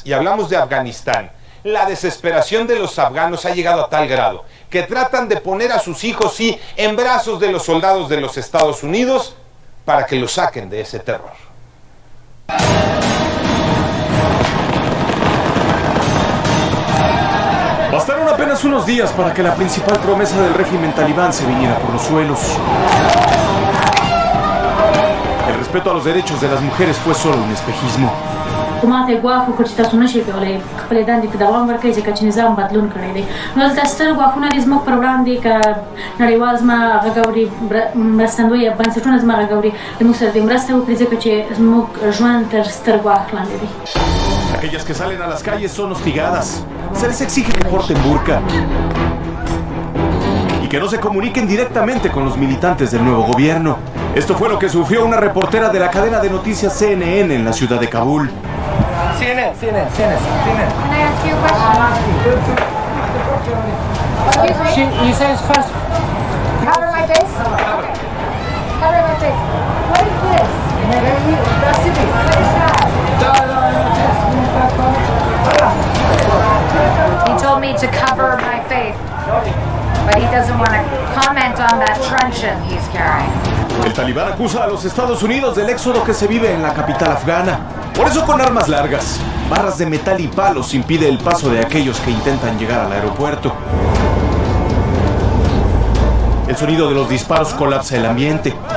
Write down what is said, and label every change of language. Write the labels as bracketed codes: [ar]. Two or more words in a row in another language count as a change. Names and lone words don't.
[es] Y hablamos de Afganistán. La desesperación de los afganos ha llegado a tal grado que tratan de poner a sus hijos, sí, en brazos de los soldados de los Estados Unidos para que los saquen de ese terror. apenas unos días para que la principal promesa del régimen talibán se viniera por los suelos. El respeto a los derechos de las mujeres fue solo un espejismo. [ps] ماته ګواښ وکړ چې تاسو نشئ کولی خپلې دندې ته دوام ورکړئ ځکه چې نظام بدلون کړی دی. نو دلته ستر ګواښونه دي زموږ پر وړاندې که نړیوال زما غږ اوري مرستندوی یا بنسټونه زما غږ اوري زموږ سره دې مرسته وکړي ځکه چې زموږ ژوند تر ستر ګواښ لاندې دی. [es] Aquellas que salen a las calles son hostigadas. Se les exige que porten burka y que no se comuniquen directamente con los militantes del nuevo gobierno. Esto fue lo que sufrió una reportera de la cadena de noticias CNN en la ciudad de Kabul. [en] CNN. Can I ask you a question? You says first. Cover my face? Okay. Cover my face. What is this? What is that? He told me to cover my face, but he doesn't want to comment on that truncheon he's carrying. [es] El talibán acusa a los Estados Unidos del éxodo que se vive en la capital afgana. Por eso con armas largas, barras de metal y palos impide el paso de aquellos que intentan llegar al aeropuerto. El sonido de los disparos colapsa el ambiente.